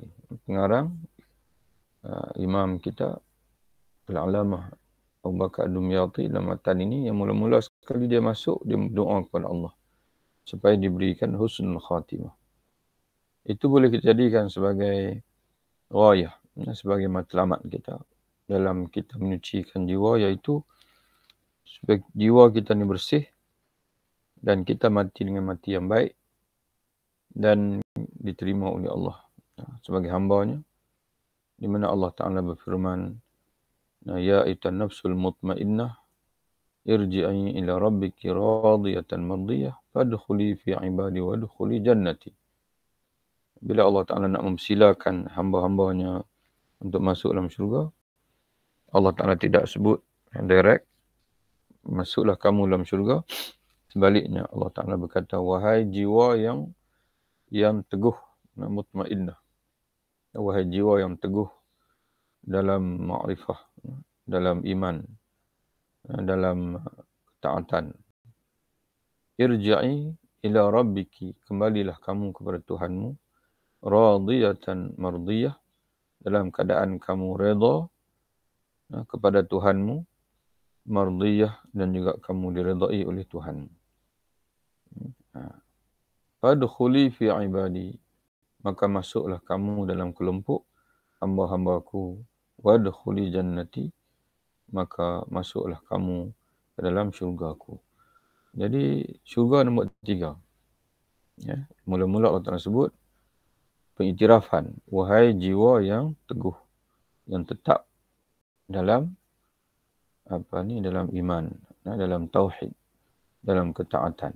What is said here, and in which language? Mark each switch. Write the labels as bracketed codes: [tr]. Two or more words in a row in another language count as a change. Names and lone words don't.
[ms] Pengarang imam kita Al-Alamah Abu Bakar Ad-Dumyati dalam matan ini, yang mula-mula sekali dia masuk, dia berdoa kepada Allah supaya diberikan [ar] حسن الخاتمة. [ms] Itu boleh kita jadikan sebagai ghayah, sebagai matlamat kita dalam kita menyucikan jiwa, iaitu supaya jiwa kita ni bersih dan kita mati dengan mati yang baik dan diterima oleh Allah sebagai hamba-Nya, di mana Allah Ta'ala berfirman, [ar] يا أيتها النفس المطمئنة ارجعي إلى ربك راضية مرضية فادخلي في عبادي وادخلي جنتي. [ms] Bila Allah Ta'ala nak mempersilakan hamba-hambanya untuk masuk dalam syurga, Allah Ta'ala tidak sebut direct, masuklah kamu dalam syurga. Sebaliknya Allah Ta'ala berkata, wahai jiwa yang teguh, mutmainnah. Wahai jiwa yang teguh dalam ma'rifah, dalam iman, dalam ketaatan. [ar] ارجعي إلى ربك, [ms] kembalilah kamu kepada Tuhanmu, [ar] راضية مرضية, [ms] dalam keadaan kamu redha kepada Tuhanmu, mardiyah, dan juga kamu diredai oleh Tuhanmu. [ar] فادخلي في عبادي, [ms] maka masuklah kamu dalam kelompok hamba-hambaku. [ar] وادخلي جنتي, [ms] maka masuklah kamu ke dalam syurgaku. Jadi syurga nombor 3. Ya, mula-mula Allah Ta'ala sebut pengiktirafan, wahai jiwa yang teguh, yang tetap dalam dalam iman, dalam tauhid, dalam ketaatan.